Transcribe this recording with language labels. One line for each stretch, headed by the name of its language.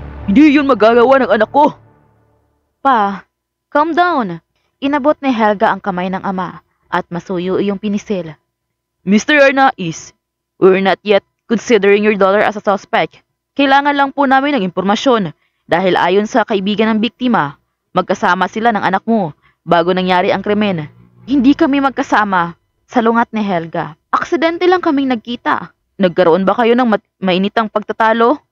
Filipino: Hindi yun magagawa ng anak ko. Pa,
English: calm down.
Filipino: Inabot ni Helga ang kamay ng ama at masuyo iyong pinisil.
English: Mr. Arnaiz, we're not yet considering your daughter as a suspect.
Filipino: Kailangan lang po namin ng impormasyon dahil ayon sa kaibigan ng biktima, magkasama sila ng anak mo bago nangyari ang krimen. Hindi kami magkasama, salungat ni Helga. Aksidente lang kaming nagkita. Nagkaroon ba kayo ng mainitang pagtatalo?